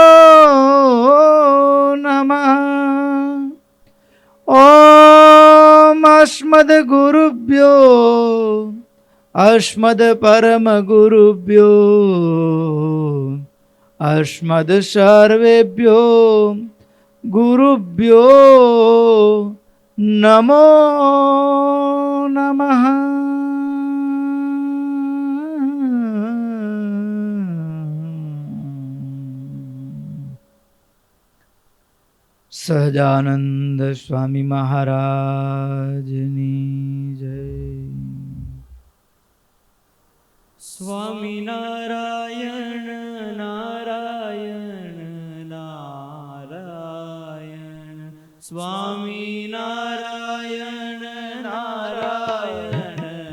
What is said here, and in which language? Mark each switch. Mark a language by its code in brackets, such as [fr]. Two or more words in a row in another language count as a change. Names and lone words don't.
[sa] नमः ॐ अस्मद्गुरुभ्यो अस्मद्परमगुरुभ्यो अस्मद् सर्वेभ्यो गुरुभ्यो नमो नमः। [gu] સહજાનંદ સ્વામી મહારાજની જય. સ્વામિનારાયણ નારાયણ નારાયણ સ્વામિનારાયણ નારાયણ